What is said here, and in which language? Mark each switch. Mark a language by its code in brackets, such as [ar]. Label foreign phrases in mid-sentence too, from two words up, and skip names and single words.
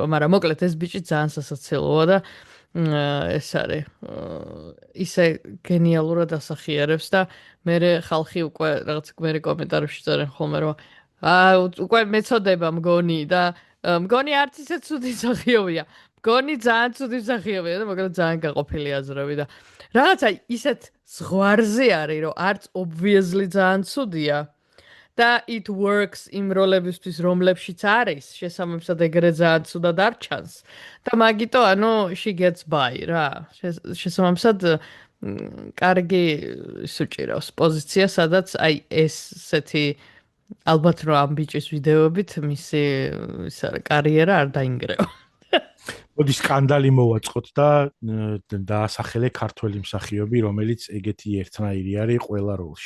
[ka] მაგრამ მოკლედ ეს ბიჭი ძალიან სასაცილოა და ეს არის ისე გენიალურად ასახიერებს და მე ხალხი უკვე რაღაც მე კომენტარებში წერენ ხოლმე რომ უკვე მეწოდება მგონი და მგონი არც ისე ცუდი მსახიობია. მგონი ძალიან ცუდი მსახიობია და მოკლედ ძალიან გაყოფილი აზრები და რაღაცა ისეთ ზღვარზე არის რომ არც obviously ძალიან ცუდია და [en] it works [ka] იმ როლებისთვის რომლებშიც არის შესაბამისად ეგრე ძალიან ცუდად არ ჩანს და მაგიტო ანუ [en] she gets by [ka] რა შესაბამისად კარგი სუჭირავს პოზიცია სადაც აი ესეთი ალბათ რომ ამ ბიჭის ვიდეოებით მისი ის არის კარიერა არ დაინგრევა. მოდი სკანდალი მოვაწყოთ და დაასახელე ქართველი მსახიობი, რომელიც ეგეთი ერთნაირი არის ყველა როლში.